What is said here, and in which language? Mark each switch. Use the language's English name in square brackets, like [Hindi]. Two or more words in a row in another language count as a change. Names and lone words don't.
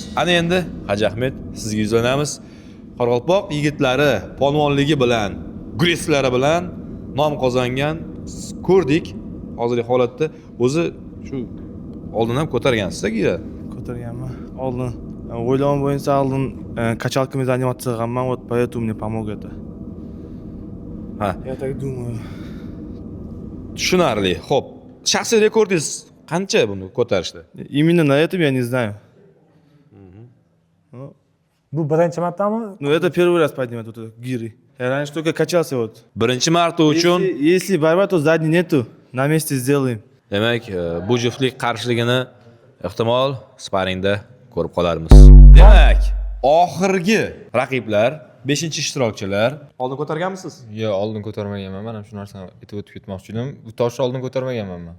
[Uzbek] Ana endi Haji Ahmed sizga yuzlanamiz. Qoraqalpoq yigitlari polvonligi bilan, greslari bilan nom qozongan ko'rdik. Hozirgi holatda o'zi shu oldin ham ko'targansiz-da? Ko'targanman. Oldin o'ylamam bo'yicha oldin [Russian] kачалками заниматься [Uzbek] qilganman, [Russian] вот поэтому мне помог это. [Uzbek] Ha. [Russian] Я так думаю. [Uzbek] Tushunarli. Xo'p, shaxsiy rekordingiz qancha buni ko'tarishda? [Russian] Именно на этом я не знаю. [Uzbek] Bu birinchi martami? [Russian] Ну это первый раз поднимать вот это гири. Я раньше только качался вот. [Uzbek] Birinchi marta uchun [Russian] Если борьба, то задней нету. На месте сделаем. [Uzbek] Demak, bu juftlik qarshiligini ehtimol sparingda ko'rib qolarmiz. Demak, oxirgi raqiblar, 5-ishtirokchilar. Oldin ko'targanmisiz? Yo'q, oldin ko'tarmaganman. Men ham shu narsani aytib o'tib ketmoqchi edim. Bu toshni oldin ko'tarmaganman men.